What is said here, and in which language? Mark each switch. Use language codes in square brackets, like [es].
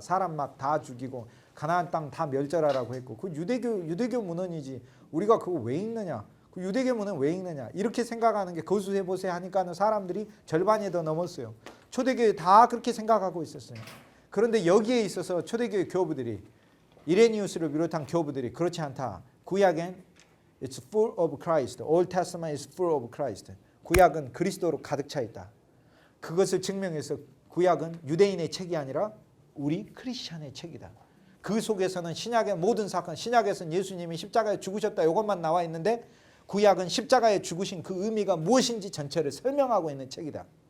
[ko] 사람 막 다 죽이고 가나안 땅 다 멸절하라고 했고, 그 유대교 문헌이지 우리가 그거 왜 읽느냐? 그 유대교 문헌 왜 읽느냐? 이렇게 생각하는 게 거수해보세 하니까는 사람들이 절반이 더 넘었어요. 초대교회 다 그렇게 생각하고 있었어요. 그런데 여기에 있어서 초대교회 교부들이, 이레니우스를 비롯한 교부들이 그렇지 않다. 구약엔 [en] it's full of Christ. Old Testament is full of Christ. [ko] 구약은 그리스도로 가득 차 있다. 그것을 증명해서 구약은 유대인의 책이 아니라 우리 크리스천의 책이다. 그 속에서는 신약의 모든 사건, 신약에서는 예수님이 십자가에 죽으셨다 이것만 나와 있는데 구약은 십자가에 죽으신 그 의미가 무엇인지 전체를 설명하고 있는 책이다.